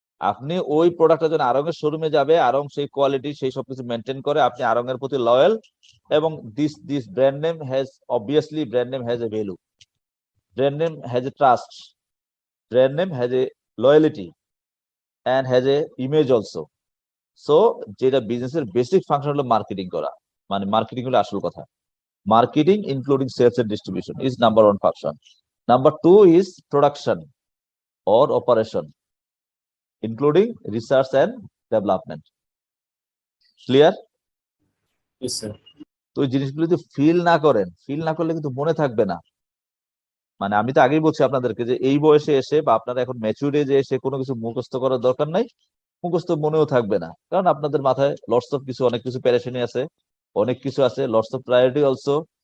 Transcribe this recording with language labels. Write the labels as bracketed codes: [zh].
[bn] আপনি ওই প্রোডাক্টের জন্য আরং এর শোরুমে যাবে, আরং সেই কোয়ালিটি সেই সবকিছু মেনটেন করে, আপনি আরং এর প্রতি লয়াল, এবং [en] This brand name has obviously brand name has a value, brand name has a trust, brand name has a loyalty and has a image also. [bn] So যেটা বিজনেসের বেসিক ফাংশন হলো মার্কেটিং করা, মানে মার্কেটিং হলো আসল কথা। [en] Marketing including sales and distribution is number 1 function. Number 2 is production or operation including research and development. Clear? [bn] তো এই জিনিসগুলো যদি ফিল না করলে কিন্তু মনে থাকবে না। মানে আমি তো আগেই বলছি আপনাদেরকে যে এই বয়সে এসে বা আপনারা এখন ম্যাচুর এজে এসে কোনো কিছু মুখস্থ করার দরকার নাই, মুখস্থ মনেও থাকবে না, কারণ আপনাদের মাথায় লটস অফ কিছু, অনেক কিছু প্যারেশানি আছে, অনেক কিছু আছে, [en] Lots of priority also.